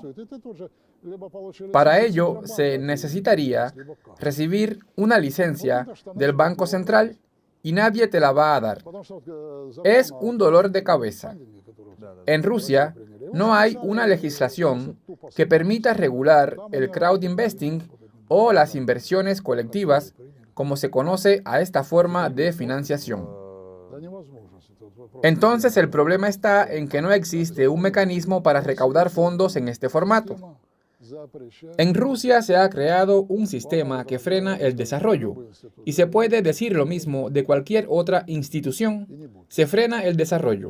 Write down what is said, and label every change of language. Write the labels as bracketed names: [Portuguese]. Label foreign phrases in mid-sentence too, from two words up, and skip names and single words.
[Spanish] Para ello se necesitaría recibir una licencia del Banco Central y nadie te la va a dar. Es un dolor de cabeza. En Rusia no hay una legislación que permita regular el [English] crowd investing [Spanish] o las inversiones colectivas como se conoce a esta forma de financiación. [Russian] Да невозможно. Это вот вопрос. [Spanish] Entonces el problema está en que no existe un mecanismo para recaudar fondos en este formato. En Rusia se ha creado un sistema que frena el desarrollo, y se puede decir lo mismo de cualquier otra institución. Se frena el desarrollo.